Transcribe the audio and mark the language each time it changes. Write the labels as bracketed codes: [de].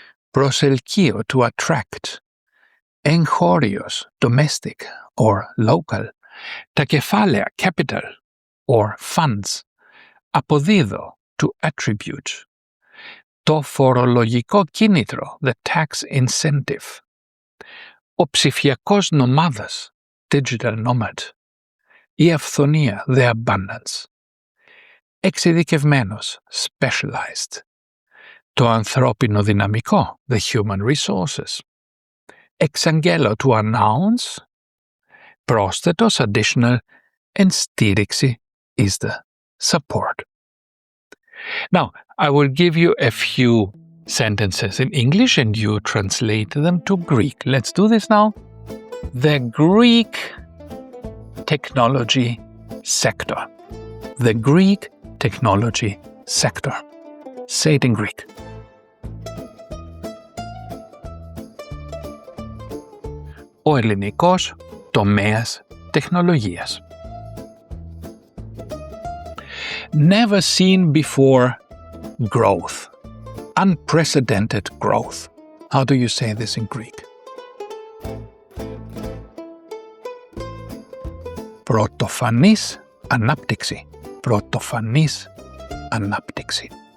[el] Προσελκύω, [en] to attract. Εγχώριος, domestic or local. [el] Τα κεφάλαια [en] capital or funds αποδίδω to attribute. [el] Το φορολογικό κίνητρο [en] the tax incentive. [el] Ο ψηφιακός νομάδας [en] digital nomad. [el] Η αυθονία [en] the abundance. [el] Εξειδικευμένος specialized. Το ανθρώπινο δυναμικό [en] the human resources. [el] Εξαγγέλλω [en] to announce. Πρόσθετος additional and στήριξη is the support. Now, I will give you a few sentences in English and you translate them to Greek. Let's do this now. The Greek technology sector. The Greek technology sector. Say it in Greek. [el] Ο ελληνικός τομέας τεχνολογίας. [en] Never seen before growth. Unprecedented growth. How do you say this in Greek? [el] Πρωτοφανής ανάπτυξη. Πρωτοφανής ανάπτυξη.